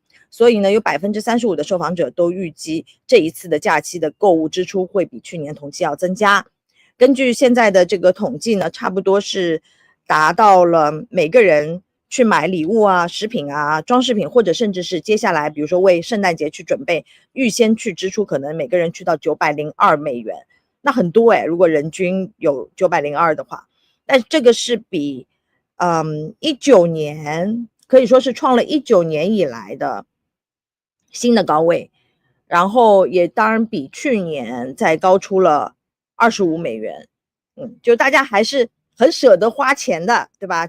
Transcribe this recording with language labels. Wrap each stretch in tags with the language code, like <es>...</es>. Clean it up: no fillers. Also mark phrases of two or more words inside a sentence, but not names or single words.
<zh>所以呢，有35%的受訪者都預計這一次的假期的購物支出會比去年同期要增加。根據現在的這個統計呢，差不多是達到了每個人去買禮物啊、食品啊、裝飾品，或者甚至是接下來比如說為聖誕節去準備，預先去支出，可能每個人去到902 美元，那很多如果人均有902的話，但這個是比 19年可以說是創了19年以來的新的高位，然後也當然比去年再高出了25美元，就大家還是很捨得花錢的，對吧？</zh>